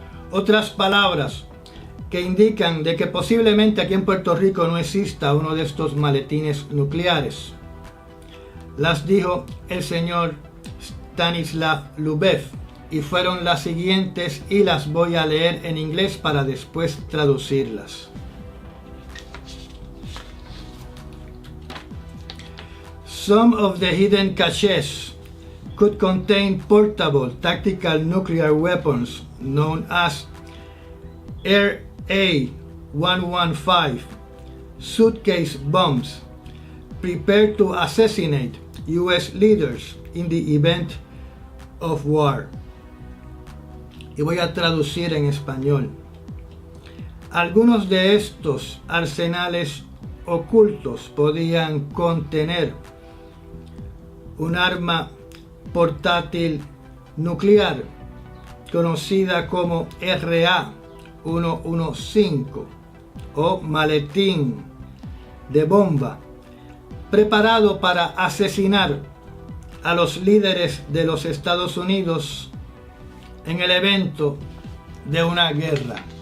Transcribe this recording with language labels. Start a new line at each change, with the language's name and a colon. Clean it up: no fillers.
Spanish: Otras palabras que indican de que posiblemente aquí en Puerto Rico no exista uno de estos maletines nucleares las dijo el señor Stanislav Lubev, y fueron las siguientes, y las voy a leer en inglés para después traducirlas.
English: Some of the hidden caches could contain portable tactical nuclear weapons known as RA-115 suitcase bombs, prepared to assassinate U.S. leaders in the event of war.
Spanish: Y voy a traducir en español. Algunos de estos arsenales ocultos podían contener un arma portátil nuclear conocida como RA-115 o maletín de bomba, preparado para asesinar a los líderes de los Estados Unidos en el evento de una guerra.